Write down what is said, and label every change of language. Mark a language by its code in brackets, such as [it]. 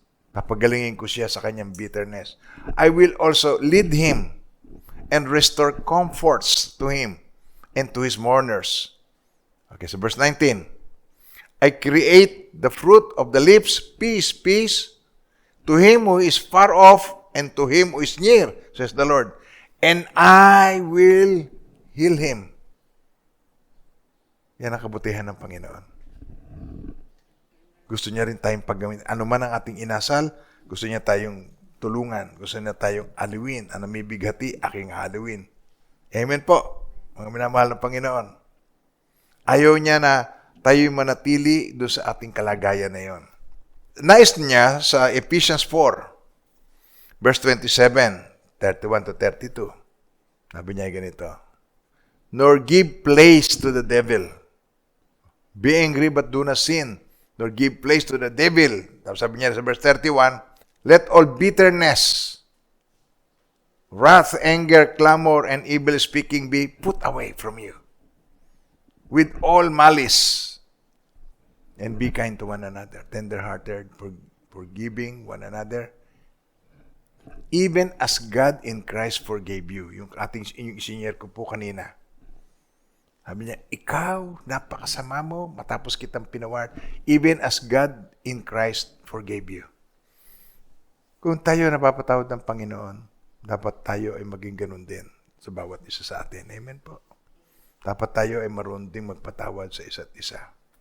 [tl] Papagalingin ko siya sa kanyang bitterness. [en] I will also lead him and restore comforts to him and to his mourners. Okay, so verse 19. I create the fruit of the lips, peace, peace, to him who is far off and to him who is near, says the Lord. And I will heal him. [tl] Yan ang kabutihan ng Panginoon. Gusto niya rin tayong paggamit. Ano man ang ating inasal, gusto niya tayong tulungan. Gusto niya tayong aliwin. Ano may bighati, aking aliwin. Amen po, mga minamahal ng Panginoon. Ayaw niya na tayo'y manatili doon sa ating kalagayan na yon. Nais niya sa Ephesians 4, verse 27, 31 to 32. Sabi niya ganito, [en] nor give place to the devil. Be angry but do not sin. Nor give place to the devil. [tl] Tapos sabi niya sa [en] verse 31, let all bitterness, wrath, anger, clamor, and evil speaking be put away from you. With all malice. And be kind to one another. Tender-hearted, forgiving one another. Even as God in Christ forgave you. [tl] Yung isinyer ko po kanina. Sabi niya, ikaw, napakasama mo, matapos kitang pinaward, [en] even as God in Christ forgave you. [tl] Kung tayo napapatawad ng Panginoon, dapat tayo ay maging ganun din sa bawat isa sa atin. Amen po. Dapat tayo ay marunong ding magpatawad sa isa't isa.